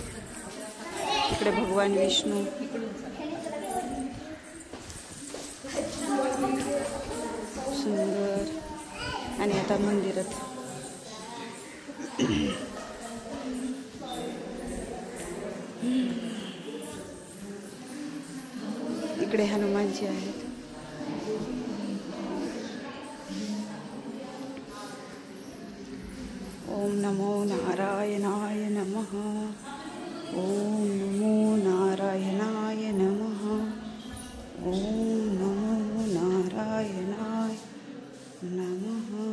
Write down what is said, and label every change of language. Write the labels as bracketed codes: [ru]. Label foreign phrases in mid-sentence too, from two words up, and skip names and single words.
[mr] इकडे भगवान विष्णू. सुंदर. आणि आता मंदिरात इकडे हनुमानजी आहेत. [sa] ओम नमो नारायणाय नमः. ओम नमो नारायणाय नमः. ओम नमो नारायणाय नमः.